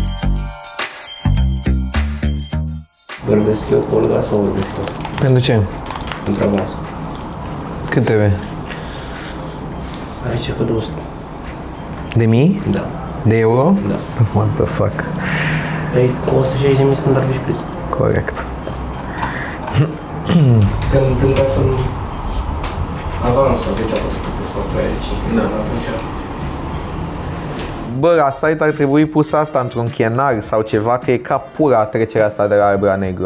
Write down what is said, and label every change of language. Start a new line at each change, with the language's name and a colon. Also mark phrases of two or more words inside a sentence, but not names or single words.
Romanian: Vorbesc eu cu Olga sau vorbesc eu? Pentru ce? Întreabă asta. Cât trebuie? Aici cu 200. De mii? Da. De euro? Da.
English: What the fuck?
Romanian: Păi 160.000 sunt arbici. Corect. Când întâmplă să-mi avansă, deci apă să puteți fac aici. Da. Atunci... Bă, la site ar trebui pus asta într-un chenar sau ceva, că e ca pura trecerea asta de la alb la negru.